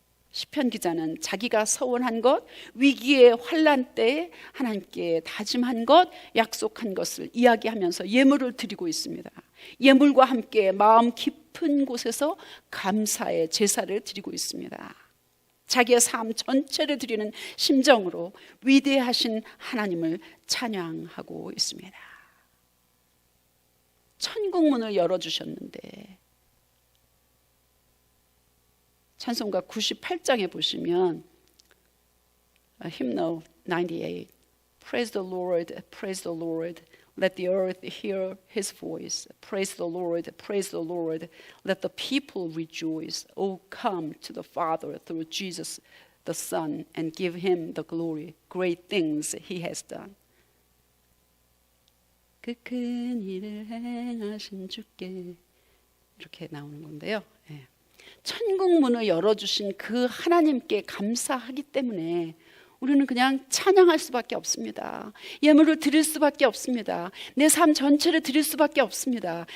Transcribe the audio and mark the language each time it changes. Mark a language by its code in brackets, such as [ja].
[ko] 시편 기자는 자기가 서원한 것, 위기의 환난 때에 하나님께 다짐한 것, 약속한 것을 이야기하면서 예물을 드리고 있습니다. 예물과 함께 마음 깊은 곳에서 감사의 제사를 드리고 있습니다. 자기의 삶 전체를 드리는 심정으로 위대하신 하나님을 찬양하고 있습니다. 천국 문을 열어주셨는데, 찬송가 98장에 보시면 [en] hymnal 98 Praise the Lord, praise the Lord, let the earth hear his voice. Praise the Lord, praise the Lord, let the people rejoice. Oh, come to the Father through Jesus the Son and give him the glory. Great things he has done. [ko] 그 큰 일을 행하신 주께, 이렇게 나오는 건데요. 예. 천국 문을 열어주신 그 하나님께 감사하기 때문에 우리는 그냥 찬양할 수밖에 없습니다. 예물을 드릴 수밖에 없습니다. 내 삶 전체를 드릴 수밖에 없습니다.